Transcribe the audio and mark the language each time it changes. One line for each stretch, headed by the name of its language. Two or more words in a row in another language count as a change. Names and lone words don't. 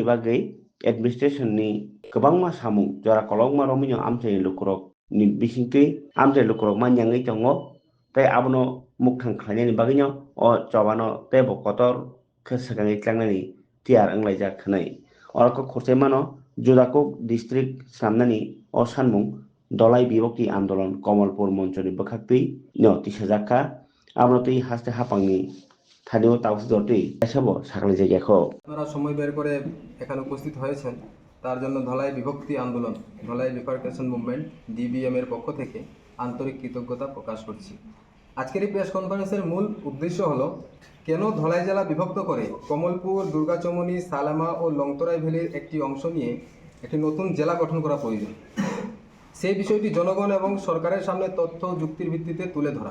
Kok Borok: bagui administration ni kwbangma samung jora kolokma romino amchai lukurok ni bisingtwi amchai lukurok manyangui tongo tei abono mukthang khlainani bagui o chobano tebo kotor khe swkangui tlangnani tiyar wnglaijak khnai oro khurchai mano Jodhapur district samnani o sanmung dolai bibokti andolon Komalpur monchoni bwkhaktwi no tisajak
Bangla: আমরা তো এই হাসতে হাঁপাংনি স্থানীয় তাপসদরটি এসবও সাকলে জায়গাখো আপনারা সময় বের করে এখানে উপস্থিত হয়েছেন তার জন্য ধলাই বিভক্তি আন্দোলন ধলাই বিফার্কেশন মুভমেন্ট ডিবিএম এর পক্ষ থেকে আন্তরিক কৃতজ্ঞতা প্রকাশ করছি। আজকের এই
English: press conference
Bangla: মূল উদ্দেশ্য হলো কেন ধলাই জেলা বিভক্ত করে কমলপুর দুর্গাচমনি সালেমা ও লংতরাই ভ্যালির একটি অংশ নিয়ে একটি নতুন জেলা গঠন করা প্রয়োজন, সেই বিষয়টি জনগণ এবং সরকারের সামনে তথ্য ও যুক্তির ভিত্তিতে তুলে ধরা।